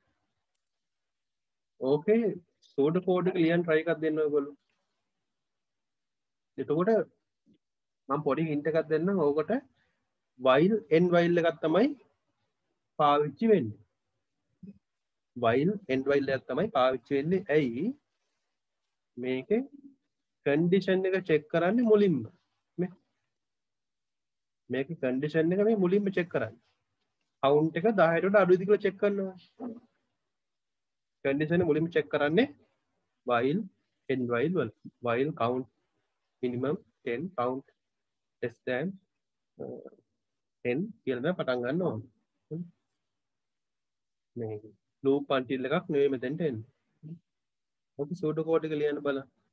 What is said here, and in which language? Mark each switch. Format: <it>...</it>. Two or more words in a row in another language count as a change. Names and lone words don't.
<en>okay pseudo code</en> <si>එක ලියන්න try එකක් දෙන්න ඔයගොල්ලෝ එතකොට මම පොඩි හින්ට් එකක් දෙන්නම් ඕකට</si> <en>while end while</en> <si>එකක් තමයි පාවිච්චි වෙන්නේ</si> <en>while end while</en> <si>එකක් තමයි පාවිච්චි වෙන්නේ ඇයි මේකේ කන්ඩිෂන් එක චෙක් කරන්නේ මුලින්ම මේකේ කන්ඩිෂන් එක මේ මුලින්ම චෙක් කරන්නේ කවුන්ට් එක 10ට වඩා අඩුයිද කියලා චෙක් කරනවා කන්ඩිෂන් එක මුලින්ම චෙක් කරන්නේ</si> <en>while end while</en> <si>වල</si> <en>while count minimum 10 count less than 10</en> <si>කියලා තමයි පටන් ගන්න ඕනේ මේ</si> <en>loop until</en> <si>එකක් නෙවෙයි මෙතෙන්ට එන්නේ ඔක</si> <en>pseudo code</en> <si>එක ලියන්න බලන්න</si>